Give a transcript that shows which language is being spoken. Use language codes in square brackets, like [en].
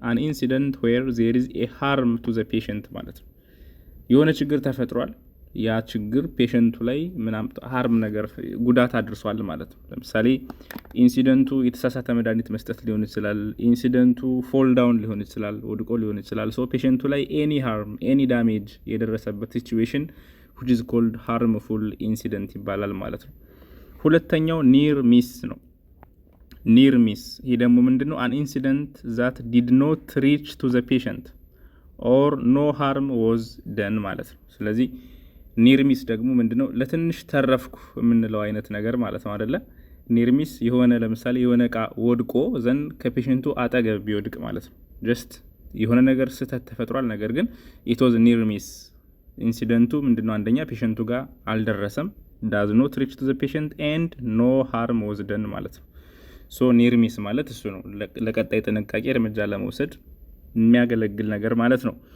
[en] አን ኢንሲደንት ዌር ዜር ኢዝ ኤ ሃርም ቱ ዘ ፔሸንት [am] ማለት ነው። የሆነ ችግር ተፈጥሯል። ያ ችግር ፔሸንቱ ላይ ሃርም ነገር ጉዳት አድርሷል ማለት ነው። ለምሳሌ ኢንሲደንቱ የተሳሳተ መድኃኒት መስጠት ሊሆን ይችላል። ኢንሲደንቱ ፎል ዳውን ሊሆን ይችላል፣ ወድቆ ሊሆን ይችላል። ፔሸንቱ ላይ [en] ኤኒ ሃርም ኤኒ ዳሜጅ [am] የደረሰበት ሲቹዌሽን [en] which is called harmful incident [am] ይባላል ማለት ነው። ሁለተኛው ኒር ሚስ ነው። ኒር ሚስ ይሄ ደግሞ ምንድነው? [en] an incident that did not reach to the patient or no harm was done [am] ማለት ነው። ስለዚህ ኒር ሚስ ደግሞ ምንድነው? ለትንሽ ተረፍኩ የምንለው አይነት ነገር ማለት ነው አይደለ? ኒር ሚስ የሆነ ለምሳሌ የሆነ እቃ ወድቆ ዘን ከፔሸንቱ አጠገብ ቢወድቅ ማለት ነው። ጀስት የሆነ ነገር ስህተት ተፈጥሯል፣ ነገር ግን [en] it was near miss [am] ኢንሲደንቱ ምንድነው? አንደኛ ፔሸንቱ ጋር አልደረሰም [en] does not reach to the patient and no harm was done [am] ማለት ነው። near miss ማለት እሱ ነው። ለቀጣይ ጥንቃቄ እርምጃ ለመውሰድ የሚያገለግል ነገር ማለት ነው።